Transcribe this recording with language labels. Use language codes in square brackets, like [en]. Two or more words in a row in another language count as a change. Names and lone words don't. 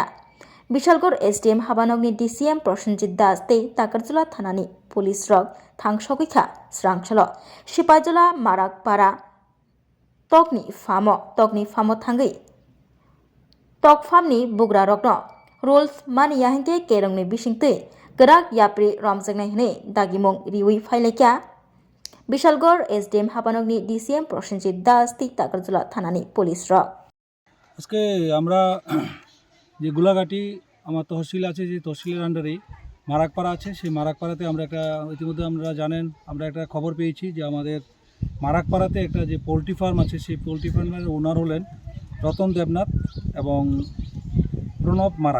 [trp] Bishalgor SDM Habanogni DCM Prosenjit Das tei Takarjula thanani police rok thang sogui kha srang salo Sipaijola Marakpara tokni famo thangui tok famni bugra rokno rules mani yahinte kerongni bisingtui grak yapri romjaknai hne dagimung riui phailaikia Bishalgor SDM Habanogni DCM Prosenjit Das tei Takarjula thanani police rok [bn] আজকে আমরা যে গোলাঘাটি আমার তহসিল আছে, যে তহসিলের আন্ডারেই মারাকপাড়া আছে, সেই মারাকপাড়াতে আমরা ইতিমধ্যে আমরা জানেন আমরা একটা খবর পেয়েছি যে আমাদের মারাকপাড়াতে একটা যে [en] poultry farm [bn] আছে, সেই [en] poultry farmer [bn] ওনার হলেন রতন দেবনাথ এবং প্রণব মারাক।